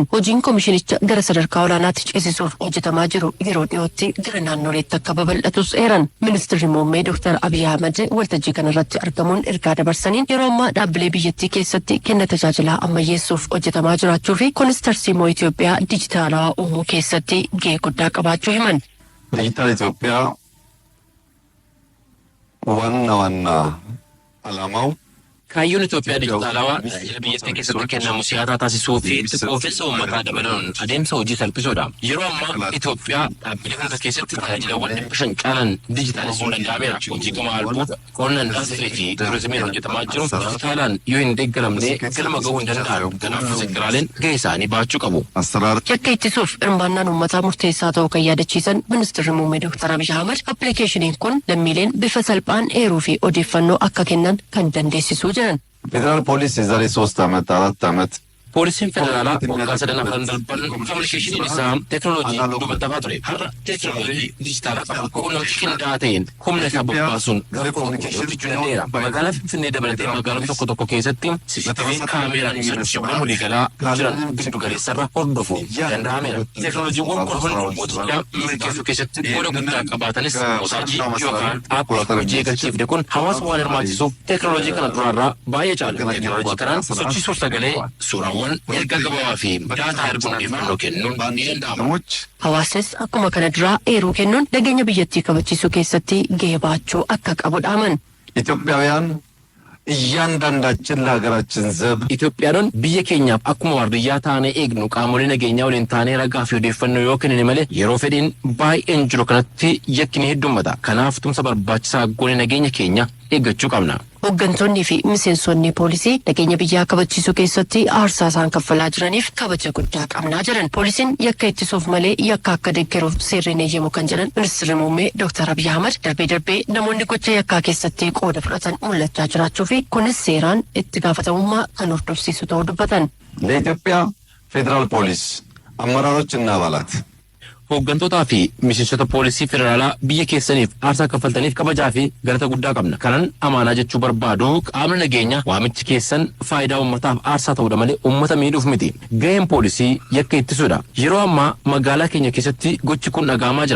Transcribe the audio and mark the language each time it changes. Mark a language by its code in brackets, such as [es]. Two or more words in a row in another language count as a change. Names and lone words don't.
[om] Hojiin koomishinicha gara sadarkaa olaanaatti ceesisuuf hojjetamaa jiru yeroo dhiyootti gara naannoleetti akka babal'atus eeran. Ministeerri Muummee Dr. Abiyyi Ahmad waltajjii kanarratti argamuun ergaa dabarsaniin yeroo ammaa dhaabbilee biyyattii keessatti kenna tajaajilaa ammayyeessuuf hojjetamaa jiraachuu fi kunis tarsiimoo Itoophiyaa dijitaalawaa uumuu keessatti gahee guddaa qabaachuu himan. [am] ዲጂታል ኢትዮጵያ ዋና ዓላማው [om] Kaayyoon Itoophiyaa dijitaalawaa biyyattii keessatti kennamu si'ataa taasisuu fi qopheessa uummataa dabaluun adeemsa hojii salphisuudha. Yeroo ammaa Itoophiyaa dhaabbilee hunda keessatti tajaajilawwan 500 caalan dijitaalessuun danda'ameera. Hojii gama albuuda, qonna indaastirii fi turizimiin hojjetamaa jiru dijitaalaan yoo hin deeggaramne galma gahuu hin danda'u. Kanaaf seektaraaleen gahee isaanii baachuu qabu. Yakka ittisuuf hirmaannaan uummataa murteessaa ta'uu kan yaadachiisan Ministeerri Muummee Dr. Abiyyi Ahmad appilikeeshiniin kun lammiileen bifa salphaan eeruu fi odeeffannoo akka kennan kan dandeessisu. [am] ፌዴራል ፖሊስ የዛሬ 3 ዓመት 4 ዓመት [om] Poolisiin federaalaa waggaa sadan afran darban kominikeeshiniin isaa teknooloojii dubbatamaa ture. Har'a teknooloojii dijitaalaa qaba. Quunnamtii qindaa'aa ta'een humna isaa bobbaasuun gara kominikeeshinii hojjechuu danda'eera. Magaalaa Finfinnee dabalatee magaalota tokko keessatti CCTV kaameeraan sochiiwwan waliigalaa jiran giddu galeessarra hordofuu danda'ameera. Teknooloojiiwwan kun hundi mootummaa milkeessuu keessatti qooda guddaa qabaatanis moosaajii yookaan aappii hojii eegalchiifne kun hawaasa waan hirmaachisuuf teknooloojii kana duraarraa baay'ee caala. Teknooloojii kanaan sochiisuuf sagalee suuraa erga gabaabaa fi daataa erguun odeeffannoo kennuun ni danda'ama. Hawaasnis akkuma kana duraa eeruu kennuun nageenya biyyattii kabachiisuu keessatti gahee baachuu akka qabu dhaaman. [am] ኢትዮጵያውያን እያንዳንዳችን ለሀገራችን ዘብ [om] Itoophiyaanonni biyya keenyaaf akkuma waardiyyaa taanee eegnu qaamolee nageenyaa waliin taanee ragaa fi odeeffannoo yoo kennine malee yeroo fedhiin baay'een jiru kanatti yakki ni heddummata. Kanaaf tumsa barbaachisaa goone nageenya keenya eeggachuu qabna. Hooggantoonni fi miseensonni poolisii nageenya biyyaa kabachiisuu keessatti aarsaa isaan kaffalaa jiraniif kabaja guddaa qabnaa jiran. Poolisiin yakka ittisuuf malee yakka akka deeggaruuf seerri eeyyamu kan jedhan Ministeerri Muummee Dr. Abiyyi Ahmad darbee namoonni gocha yakkaa keessatti qooda fudhatan mul'achaa jiraachuu fi kunis seeraan itti gaafatamummaa kan hordofsiisu ta'uu dubbatan. [am] ለኢትዮጵያ ፌዴራል ፖሊስ አመራሮችና አባላት [om] hooggantoota fi miseensota poolisii federaalaa biyya keessaniif aarsaa kaffaltaniif kabajaa fi galata guddaa qabna. Kanan amaanaa jechuu barbaadu qaamni nageenya waamichi keessan faayidaa uummataaf aarsaa ta'uudha malee uummata miidhuuf miti. Gaheen poolisii yakka ittisuudha. Yeroo ammaa magaalaa keenya keessatti gochi kun dhaga'amaa jira.